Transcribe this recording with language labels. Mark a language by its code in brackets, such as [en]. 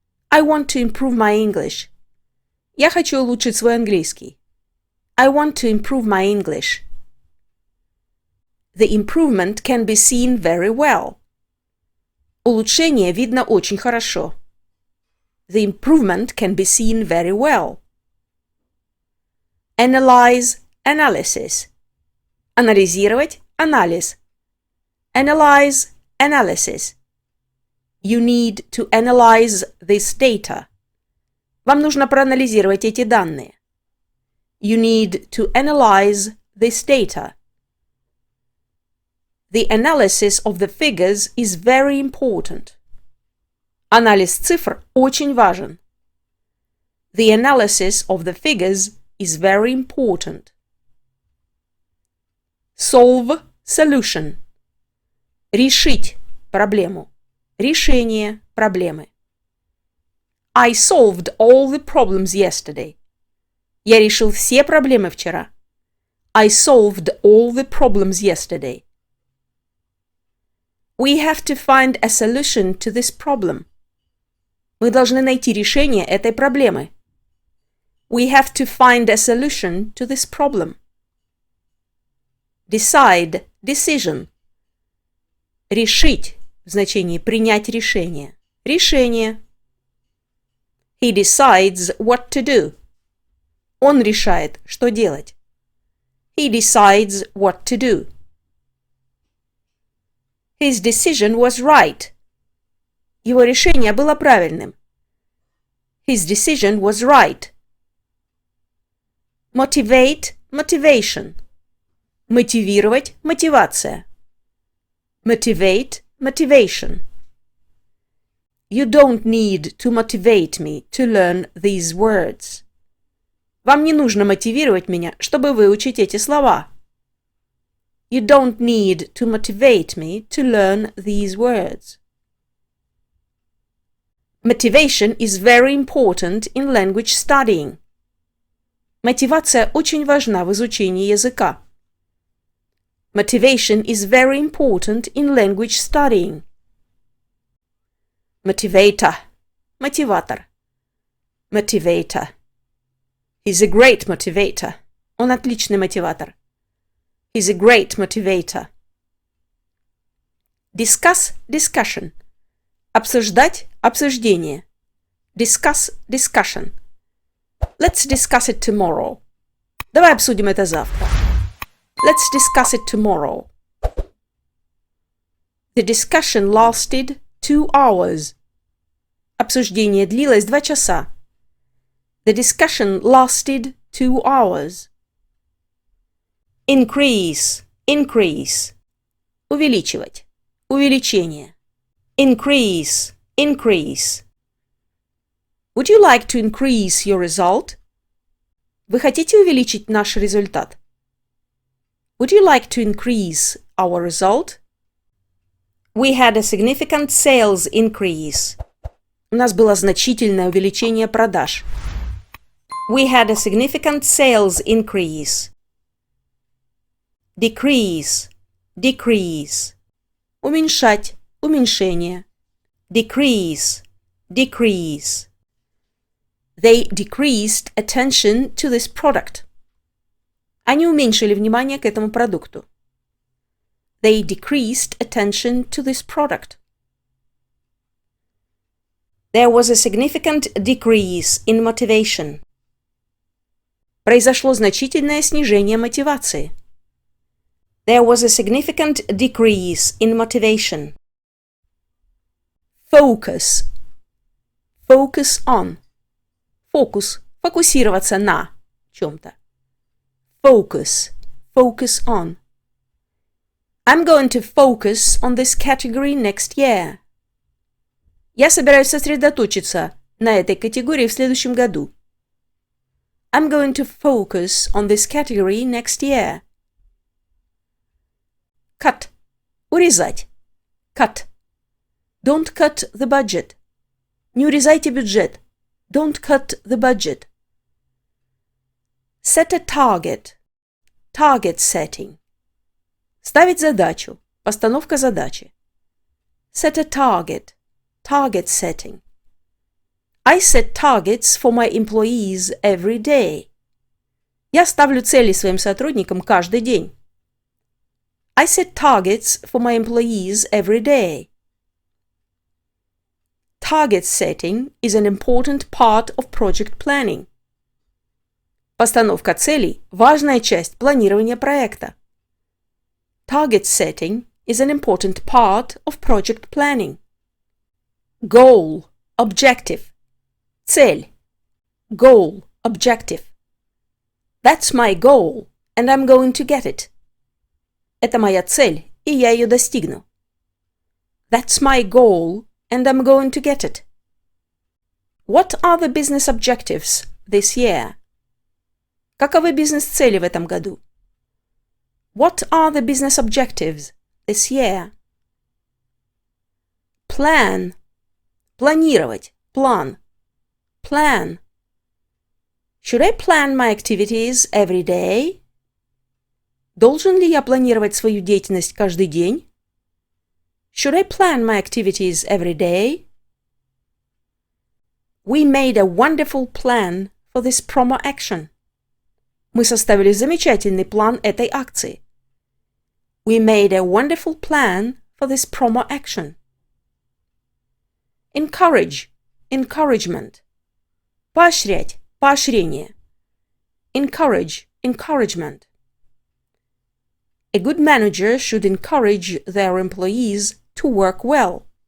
[en] I want to improve my English. [ru] Я хочу улучшить свой английский. [en] I want to improve my English. The improvement can be seen very well. [ru] Улучшение видно очень хорошо. [en] The improvement can be seen very well. Analyze, analysis. [ru] Анализировать, анализ. [en] Analyze, analysis. You need to analyze this data. [ru] Вам нужно проанализировать эти данные. [en] You need to analyze this data. The analysis of the figures is very important. [ru] Анализ цифр очень важен. [en] The analysis of the figures is very important. Solve solution. [ru] Решить проблему. Решение проблемы. [en] I solved all the problems yesterday. [ru] Я решил все проблемы вчера. [en] I solved all the problems yesterday. We have to find a solution to this problem. [ru] Мы должны найти решение этой проблемы. [en] We have to find a solution to this problem. Decide, decision. [ru] Решить в значении принять решение. Решение. [en] He decides what to do. [ru] Он решает, что делать. [en] He decides what to do. His decision was right. [ru] Его решение было правильным. [en] His decision was right. Motivate, motivation. [ru] Мотивировать, мотивация. [en] Motivate, motivation. You don't need to motivate me to learn these words. [ru] Вам не нужно мотивировать меня, чтобы выучить эти слова. [en] You don't need to motivate me to learn these words. Motivation is very important in language studying. [ru] Мотивация очень важна в изучении языка. [en] Motivation is very important in language studying. Motivator. [ru] Мотиватор. [en] Motivator. He's a great motivator. [ru] Он отличный мотиватор. [en] He's a great motivator. Discuss, discussion. [ru] Обсуждать, обсуждение. [en] Discuss, discussion. Let's discuss it tomorrow. [ru] Давай обсудим это завтра. [en] Let's discuss it tomorrow. The discussion lasted 2 hours. [ru] Обсуждение длилось 2 часа. [en] The discussion lasted 2 hours. Increase, increase. [ru] Увеличивать. Увеличение. [en] Increase, increase. Would you like to increase your result? [ru] Вы хотите увеличить наш результат? [en] Would you like to increase our result? We had a significant sales increase. [ru] У нас было значительное увеличение продаж. [en] We had a significant sales increase. Decrease, decrease. [ru] Уменьшать, уменьшение. [en] Decrease, decrease. They decreased attention to this product. [ru] Они уменьшили внимание к этому продукту. [en] They decreased attention to this product. There was a significant decrease in motivation. [ru] Произошло значительное снижение мотивации. [en] There was a significant decrease in motivation. Focus. Focus on. [ru] Фокус. Фокусироваться на чем-то. [en] Focus. Focus on. I'm going to focus on this category next year. [ru] Я собираюсь сосредоточиться на этой категории в следующем году. [en] I'm going to focus on this category next year. Cut. [ru] Урезать. [en] Cut. Don't cut the budget. [ru] Не урезайте бюджет. [en] Don't cut the budget. Set a target. Target setting. [ru] Ставить задачу. Постановка задачи. [en] Set a target. Target setting. I set targets for my employees every day. [ru] Я ставлю цели своим сотрудникам каждый день. [en] I set targets for my employees every day. Target setting is an important part of project planning. [ru] Постановка целей – важная часть планирования проекта. [en] Target setting is an important part of project planning. Goal, objective. [ru] Цель. [en] Goal, objective. That's my goal, and I'm going to get it. [ru] Это моя цель, и я ее достигну. [en] That's my goal, and I'm going to get it. What are the business objectives this year? [ru] Каковы бизнес-цели в этом году? [en] What are the business objectives this year? Plan. [ru] Планировать. План. [en] Plan. Should I plan my activities every day? [ru] Должен ли я планировать свою деятельность каждый день? [en] Should I plan my activities every day? We made a wonderful plan for this promo action. [ru] Мы составили замечательный план этой акции. [en] We made a wonderful plan for this promo action. Encourage. Encouragement. [ru] Поощрять. Поощрение. [en] Encourage. Encouragement. A good manager should encourage their employees to work well.